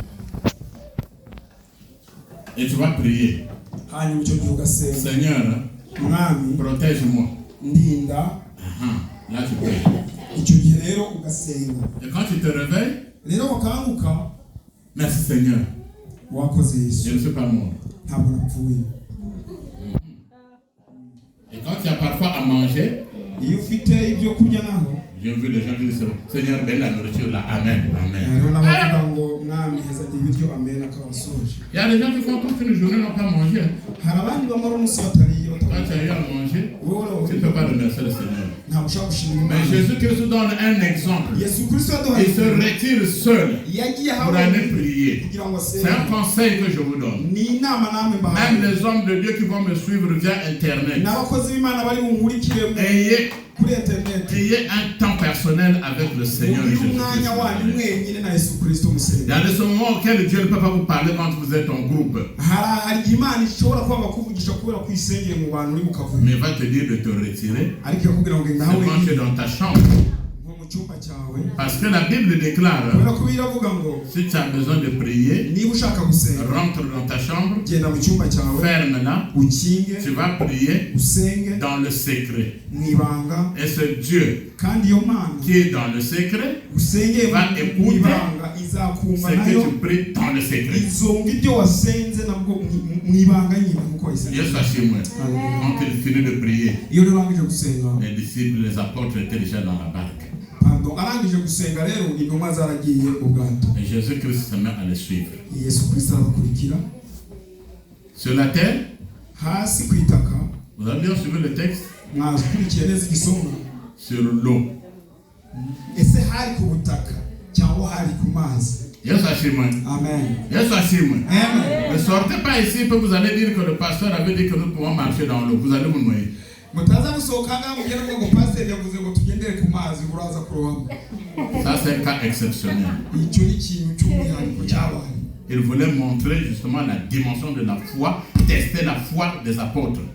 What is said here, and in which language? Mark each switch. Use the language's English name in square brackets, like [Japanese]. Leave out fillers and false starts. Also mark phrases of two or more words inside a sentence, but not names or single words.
[French] Et tu vas prier. [Kinyarwanda] hanyuma icyo gihe ugasenga, [French] Seigneur, [Kinyarwanda] mwami [French] protège-moi. [Kinyarwanda] ndinda. [French] Là tu pries. [Kinyarwanda] Icyo gihe rero ugasenga, [French] Et quand tu te réveilles, [Kinyarwanda] rero wakanguka, [French] merci Seigneur, [Kinyarwanda] wakoze Yesu, [French] je ne suis pas mort. [Kinyarwanda] ntabwo napfuye. [French] Et quand tu as parfois à manger, [Kinyarwanda] Iyo ufite ibyo kurya naho, [French] j'ai vu les gens qui disent, Seigneur, donne la nourriture là. Amen, amen. [Kinyarwanda] hariho n'abavuga ngo mwami heza ibiryo, amen, akabasoje. [French] Il y a des gens qui font toute une journée n'ont pas mangé. [Kinyarwanda] Hari abandi bamara umunsi batariye, [French] Quand tu as eu à manger, tu ne peux pas remercier le Seigneur. [Kinyarwanda] ntabwo ushobora gushimira [French] Mais [Kinyarwanda] Imana. [French] Jésus-Christ donne un exemple. [Kinyarwanda] Yesu Kristo yaduhaye [French] Il se retire seul [Kinyarwanda] yagiye [French] pour [Kinyarwanda] aho [French] aller prier. [Kinyarwanda] kugira ngo [French] C'est un [Kinyarwanda] asenge. [French] conseil que je vous donne. [Kinyarwanda] Ni inama namwe [French] Même [Kinyarwanda] mbahaye, [French] les hommes de Dieu qui vont me suivre via Internet, [Kinyarwanda] n'abakozi b'Imana bari bunkurikire kuri internet, [French] ayez un temps personnel avec le Seigneur [Kinyarwanda] mugire umwanya wanyu [French] Jésus-Christ. [Kinyarwanda] mwenyine na Yesu Kristo [French] Il y [Kinyarwanda] musenga. [French] a des moments auxquels Dieu ne peut pas vous parler quand vous êtes en groupe. [Kinyarwanda] Hari igihe Imana ishobora kwanga kuvugisha kubera ko isengeye mu bantu uri mu kavuyo, [French] Mais il va te dire de te retirer. [Kinyarwanda] ariko yakubwira ngo genda [French] C'est [Kinyarwanda] aho [French] quand tu es [Kinyarwanda] wenyine [French] dans ta chambre. [Kinyarwanda] nko mu cyumba cyawe, [French] Parce que la Bible déclare, [Kinyarwanda] kubera ko biravuga ngo [French] si tu as besoin de prier, [Kinyarwanda] niba ushaka gusenga [French] rentre dans ta chambre, [Kinyarwanda] genda mu cyumba cyawe, [French] ferme-la, [Kinyarwanda] ukinge, [French] tu vas prier [Kinyarwanda] usenge [French] dans le secret. [Kinyarwanda] mu ibanga, [French] Et c'est Dieu [Kinyarwanda] kandi iyo Mana [French] qui est dans le secret, [Kinyarwanda] usengeye [French] va [Kinyarwanda] mu [French] écouter [Kinyarwanda] ibanga izakumva [French] ce [Kinyarwanda] nayo, [French] que tu pries dans le secret. [Kinyarwanda] izumva ibyo wasenze nabwo mu ibanga nyine nkuko wasenze. [French] Dieu soit chez moi. Quand il finit de prier, [Kinyarwanda] Iyo rero arangije gusenga, [French] les disciples, les apôtres étaient déjà dans la barque. pardon, [Kinyarwanda] arangije gusenga rero intumwa zaragiye ubwato, [French] Et Jésus-Christ se met à les suivre. [Kinyarwanda] Yesu Kristo arabakurikira. [French] Sur la terre, [Kinyarwanda] Hasi ku itaka, [French] vous avez bien suivi le texte, [Kinyarwanda] mwakurikiye neza igisonga, [French] sur l'eau. [Kinyarwanda] ese hari ku butaka cyangwa hari ku mazi? [English] Yes, Amen. Yes, [French] ne sortez pas ici et vous allez dire que le pasteur avait dit que nous pouvons marcher dans l'eau. Vous allez vous noyer. Ça, c'est un cas exceptionnel. Il voulait montrer justement la dimension de la foi, tester la foi des apôtres.